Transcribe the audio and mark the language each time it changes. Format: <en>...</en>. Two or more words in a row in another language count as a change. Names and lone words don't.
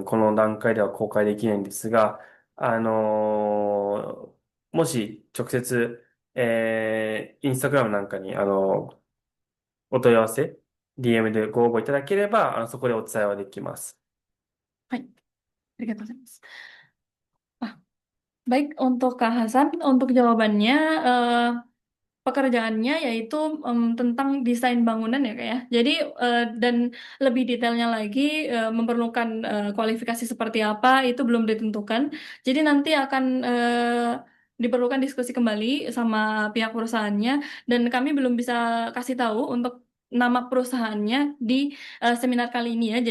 <ja>この段階では公開できないんですが、もし直接、インスタグラムなんかに、お問い合わせ、DM でご応募いただければ、そこでお伝えはできます。はい。ありがとうございます。</ja> <id>あ、baik untuk Kak Hasan, untuk jawabannya, pekerjaannya yaitu tentang desain bangunan ya Kak ya. Jadi dan lebih detailnya lagi memerlukan kualifikasi seperti apa itu belum ditentukan. Jadi nanti akan diperlukan diskusi kembali sama pihak perusahaannya dan kami belum bisa kasih tahu untuk nama perusahaannya di seminar kali ini ya.</id>